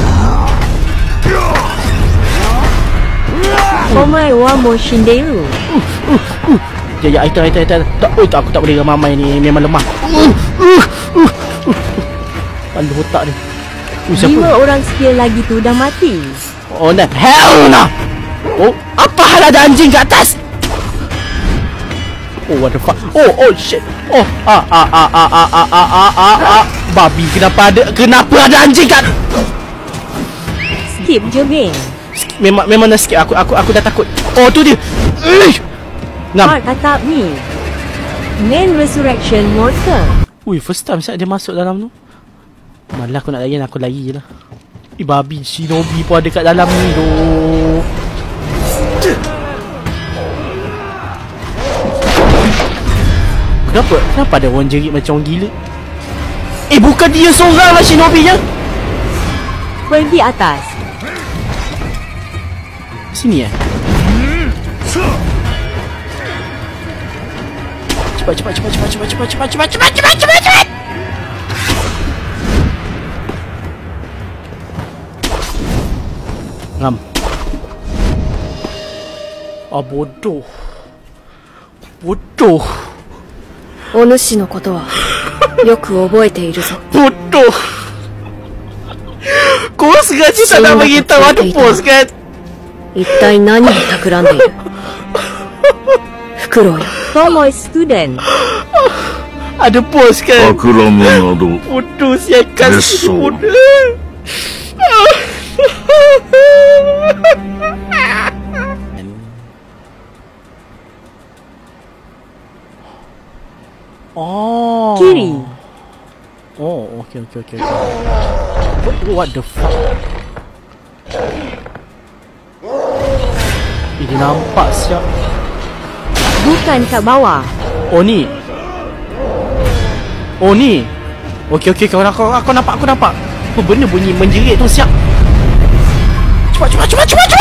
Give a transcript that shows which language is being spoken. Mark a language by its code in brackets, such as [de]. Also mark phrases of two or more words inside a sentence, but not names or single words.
[ja] お前はもう死んでいる. [ms] Ya, item. Tak, aku tak boleh ramai ni. Memang lemah. Pandu otak dia. Siapa? 5 orang skill lagi tu dah mati. [en] Oh, nah. Hell no. [ms] Oh, apa hal ada anjing kat atas? [en] Oh, what the fuck? Oh, shit. [ms] Oh, babi, kenapa ada anjing kat? Skip je, Bing. Memang nak skip. Aku dah takut. Oh, tu dia. Ngam. Part atap ni. Main [en] resurrection monster. [ms] Ui, [en] first time [ms] saat dia masuk dalam tu. Malah aku nak lari, aku lari je lah. Babi Shinobi pun ada kat dalam ni tu. Kenapa ada orang jerit macam orang gila? Bukan dia seorang lah Shinobi nya. Pergi atas. Sini Cepat. Ngam. Bodoh. [ja] お主のことはよく覚えているぞ。 [ms] Bodoh. Kau sengaja tak nak beritahu ada pos kan? [ja] 一体何を企んでいる？フクロウよ。 Tomoy student. [ms] Ada pos kan? [ja] 企むなど [ms] Bodoh siakan si Besok. bodoh. Oh. Kiri. [en] Oh, okay. What the fuck? [ms] Dia nampak siap. Bukan kat bawah. Oh ni. Okay, kau nampak. Apa benda bunyi menjerit tu siap. Cepat.